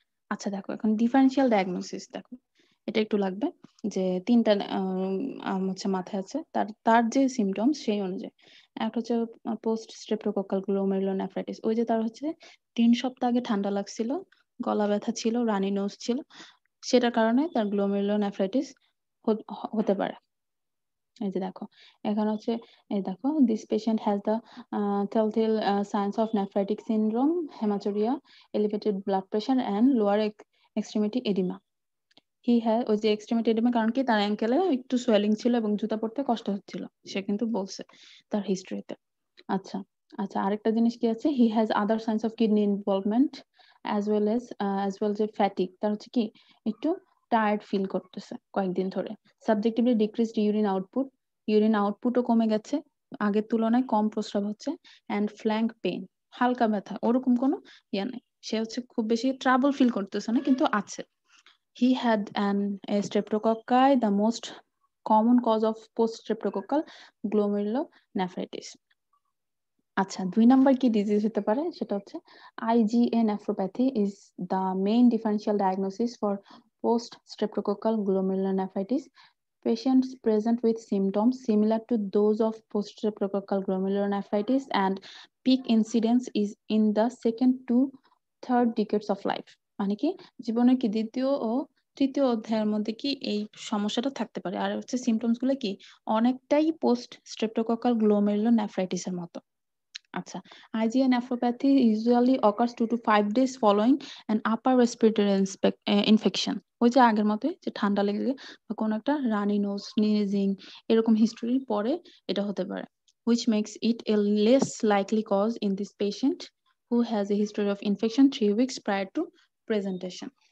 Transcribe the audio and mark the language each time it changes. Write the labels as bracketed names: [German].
[Bangla] আচ্ছা দেখো এখন ডিফারেন্সিয়াল ডায়াগনোসিস দেখো এটা একটু লাগবে যে 3টা হচ্ছে মাথায় আছে তার যে সিমটমস সেই অনুযায়ী. একটা হচ্ছে পোস্ট স্ট্রেপ্টোকক্কাল গ্লোমেরুলোনেফ্রাইটিস ওই যে তার হচ্ছে 3 সপ্তাহ আগে ঠান্ডা লাগছিল গলা ব্যথা ছিল রানি নোজ ছিল সেটার কারণে তার গ্লোমেরুলোনেফ্রাইটিস হতে পারে. এই যে দেখো এখানে হচ্ছে এই দেখো [English] This patient has the telltale signs of nephritic syndrome hematuria elevated blood pressure and lower extremity edema. [Bangla] He has ওই যে এক্সট্রিমিটি এডিমা কারণ কি তার অ্যাঙ্কেলে একটু সোয়েলিং ছিল এবং জুতা পরতে কষ্ট হচ্ছিল সে কিন্তু বলছে তার হিস্ট্রিতে. আচ্ছা আচ্ছা আরেকটা জিনিস কি আছে [English] he has other signs of kidney involvement as well [Bangla] যে ফ্যাটিক তার হচ্ছে কি একটু টায়ার্ড ফিল করতেছে কয়েকদিন ধরে সাবজেক্টিভলি ডিক্রিজড ইউরিন আউটপুটও কমে গেছে আগের তুলনায় কম প্রস্রাব হচ্ছে অ্যান্ড ফ্ল্যাঙ্ক পেইন হালকা ব্যথা ওরকম কোনো ইয়া নাই সে হচ্ছে খুব বেশি ট্রাবল ফিল করতেছে না কিন্তু আছে. [English] He had a streptococci, the most common cause of post-streptococcal glomerulonephritis. [Bangla] আচ্ছা 2 নাম্বার কি ডিজিজ হতে পারে সেটা হচ্ছে [English] IgA nephropathy is the main differential diagnosis for post-streptococcal glomerulonephritis. Patients present with symptoms similar to those of post-streptococcal glomerulonephritis and peak incidence is in the second to third decades of life, [Bangla] মানে কি জীবনের কি দ্বিতীয় ও তৃতীয় অধ্যায়ের মধ্যে কি এই সমস্যাটা থাকতে পারে। আর হচ্ছে সিমটমস গুলো কি অনেকটাই পোস্ট স্ট্রেপ্টোকক্কাল গ্লোমেরুলোনেফ্রাইটিসের মতো। [English] আচ্ছা, IgA nephropathy usually occurs 2 to 5 days following an upper respiratory infection. [Bangla] ওই যে আগের মতোই যে ঠান্ডা লেগে বা কোনো একটা রানি নোজ, স্নিজিং এরকম হিস্টোরি পরে এটা হতে পারে, [English] which makes it a less likely cause in this patient who has a history of infection 3 weeks prior to presentation.